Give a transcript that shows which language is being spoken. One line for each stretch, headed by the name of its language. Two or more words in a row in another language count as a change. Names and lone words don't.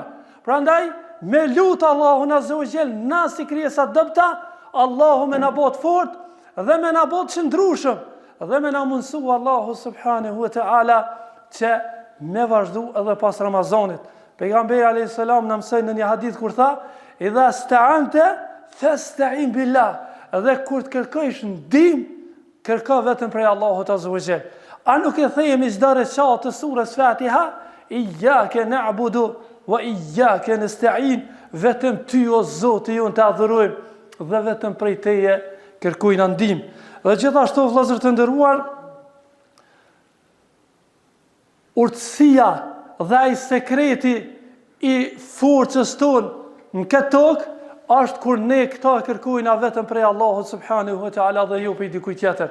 Albanian: Prandaj me lut Allahun
Arabic: عز وجل,
Albanian: na si krijesa dëpta, Allahu me na bot fort dhe me na bot qëndrueshëm, dhe me na mundësu Allahu
Arabic: سبحانه وتعالى
Albanian: që me vazhdu edhe pas Ramazanit. Pejgamberi
Arabic: عليه السلام
Albanian: na mësoi në një hadith kur tha,
Arabic: إذا استعنت فاستعن بالله,
Albanian: dhe kur të kërkosh ndihmë, kërko vetëm prej Allahut
Arabic: عز وجل.
Albanian: A nuk e themi çdo recat të surës Fatiha,
Arabic: إياك نعبد وإياك نستعين,
Albanian: vetëm ty o Zoti ju të adhurojmë dhe vetëm prej teje kërkojna ndihmë. Dhe gjithashtu vëllezër të nderuar, urtësia dhe ai sekreti i forcës tonë në këtë tokë është kur ne këta kërkojna vetëm prej Allahut
Arabic: سبحانه وتعالى
Albanian: dhe jo prej dikujt tjetër.